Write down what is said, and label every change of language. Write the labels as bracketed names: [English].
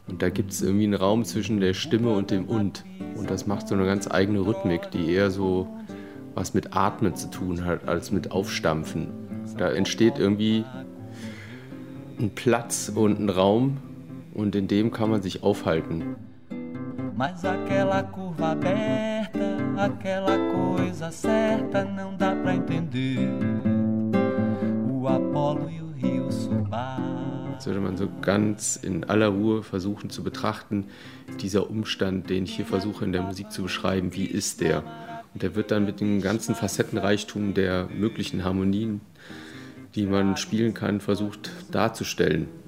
[German] Und da gibt es irgendwie einen Raum zwischen der Stimme und dem Und. Und das macht so eine ganz eigene Rhythmik, die eher so was mit Atmen zu tun hat, als mit Aufstampfen. Da entsteht irgendwie ein Platz und ein Raum und in dem kann man sich aufhalten. [Portuguese] Mas aquela curva aberta, aquela coisa certa, não dá pra entender. O Apollo e o Rio Subar. [German] Jetzt würde man so ganz in aller Ruhe versuchen zu betrachten, dieser Umstand, den ich hier versuche in der Musik zu beschreiben, wie ist der? Und der wird dann mit dem ganzen Facettenreichtum der möglichen Harmonien, die man spielen kann, versucht darzustellen.